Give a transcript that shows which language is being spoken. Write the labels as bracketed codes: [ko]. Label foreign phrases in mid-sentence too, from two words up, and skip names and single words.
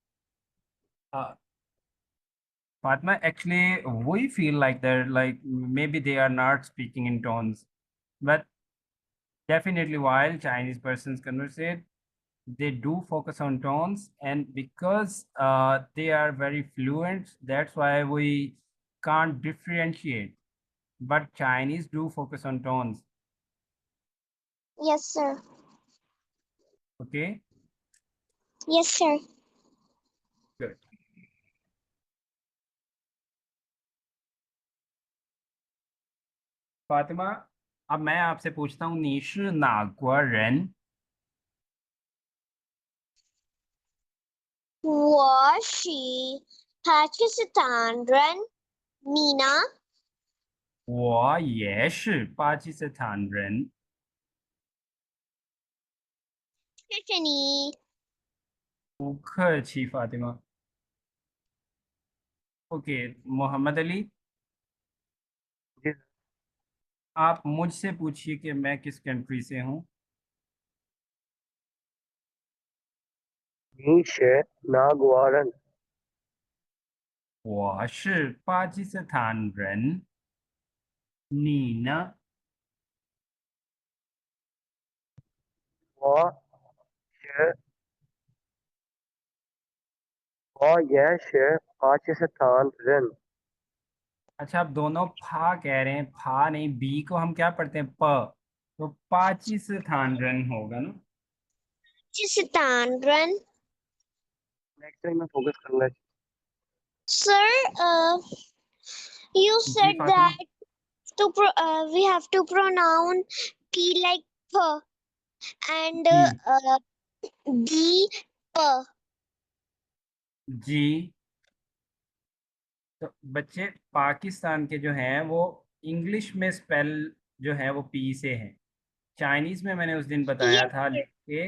[en] Fatma, actually, we feel like they're like maybe they are not speaking in tones, but definitely while Chinese persons conversate, they do focus on tones, and because they are very fluent, that's why we can't differentiate. But Chinese do focus on tones. Yes, sir. Okay, Yes, sir. good. [hi] फातिमा, अब मैं आपसे पूछता हूँ, [zh] 你是哪国人？我是巴基斯坦人，你呢？我也是巴基斯坦人。谢谢你。不客气 फातिमा। ओके, मोहम्मद अली, [hi] जी, आप मुझसे पूछिए कि मैं किस कंट्री से हूँ। [zh] 你是哪国人？我是巴基斯坦人，你呢？我是我也是巴基斯坦人。 [hi] अच्छा, आप दोनों फा कह रहे हैं, फा नहीं, बी को हम क्या पढ़ते हैं, प। तो पाकिस्तान रन होगा ना। [zh] 巴基斯坦人 [en] next time [hi] मैं फोकस करूंगा। [en] Sir, you [hi] जी [en] said [hi] फातिमा। [en] that we have to pronounce P like P and [hi] जी, [en] D P. [hi] जी। तो बच्चे, पाकिस्तान के जो हैं वो इंग्लिश में स्पेल जो है वो पी से है। चाइनीज में मैंने उस दिन बताया [en] Yes, [hi] था लिख के